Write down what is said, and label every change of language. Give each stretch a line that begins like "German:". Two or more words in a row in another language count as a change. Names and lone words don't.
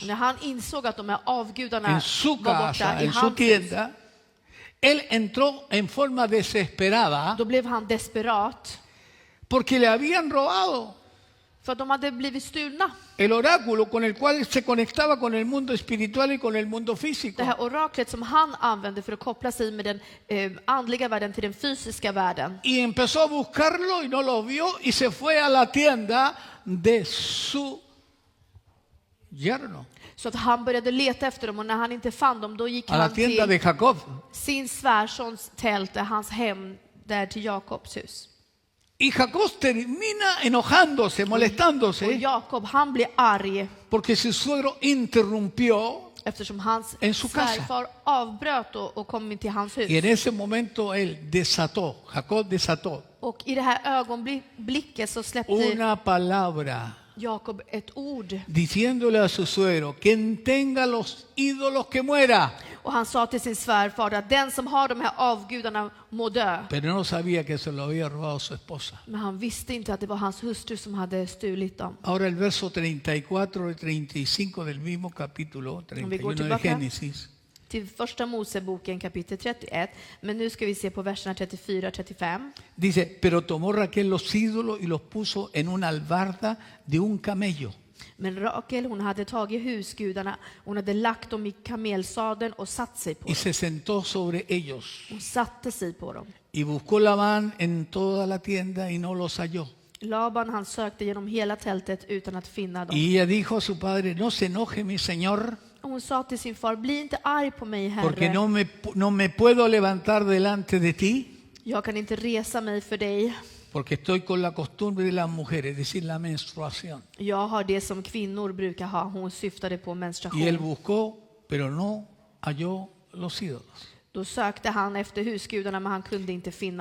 Swedish: när han insåg att de här avgudarna
Spanish: en su
Swedish: var borta
Spanish: casa,
Swedish: i
Spanish: en su
Swedish: hans hus,
Spanish: tienda, él entró en forma desesperada
Swedish: då blev han desperat
Spanish: porque le habían robado
Swedish: för att de hade blivit stulna.
Spanish: el oráculo con el cual se conectaba con el mundo espiritual y con el mundo
Swedish: Det
Spanish: físico.
Swedish: här oraklet som han använde för att koppla sig med den andliga världen till den fysiska världen.
Spanish: Y empezó a buscarlo y no lo vio y se fue a la tienda de su yerno,
Swedish: Så att han började leta efter dem och när han inte fann dem då gick
Spanish: a la
Swedish: han
Spanish: tienda de
Swedish: till
Spanish: Jacob.
Swedish: sin svärsons tält, hans hem där till Jakobs hus.
Spanish: Y Jacob termina enojándose,
Swedish: Och
Spanish: molestándose,
Swedish: Jakob, han blir arg
Spanish: porque su suegro interrumpió.
Swedish: eftersom hans
Spanish: En su casa.
Swedish: svärfar avbröt och kom in till hans hus.
Spanish: Y en ese momento él desató, Jacob desató
Swedish: Och i det här ögonblicket så släppte
Spanish: una palabra
Swedish: Jakob ett ord.
Spanish: diciéndole a su suegro: quien tenga los ídolos que muera.
Swedish: Och han sa till sin svärfar att den som har de här avgudarna må dö.
Spanish: Pero no sabía que se lo había robado su esposa.
Swedish: Men han visste inte att det var hans hustru som hade stulit dem.
Spanish: Ahora el verso 34 y 35 del mismo capítulo 31 de
Swedish: tillbaka.
Spanish: Génesis.
Swedish: Till första Moseboken kapitel 31. Men nu ska vi se på verserna 34-35.
Spanish: Dice: pero tomó Raquel los ídolos y los puso en una albarda de un camello.
Swedish: Men Rakel, hon hade tagit husgudarna, hon hade lagt dem i kamelsadeln och satt sig på
Spanish: Y
Swedish: dem.
Spanish: se sentó sobre ellos.
Swedish: Hon satte sig på dem.
Spanish: Y buscó Labán en toda la tienda y no los halló.
Swedish: Laban, han sökte genom hela tältet utan att finna dem.
Spanish: Y ella dijo a su padre: no se enoje mi señor,
Swedish: Och hon sa till sin far, bli inte arg på mig,
Spanish: porque
Swedish: herre.
Spanish: no me puedo levantar delante de ti,
Swedish: Jag kan inte resa mig för dig.
Spanish: porque estoy con la costumbre de las mujeres, es decir, la menstruación.
Swedish: Jag har det som kvinnor brukar ha. Hon syftade på
Spanish: Y él
Swedish: menstruation.
Spanish: buscó, pero no halló los ídolos.
Swedish: Då sökte han efter husgudarna, men han kunde inte finna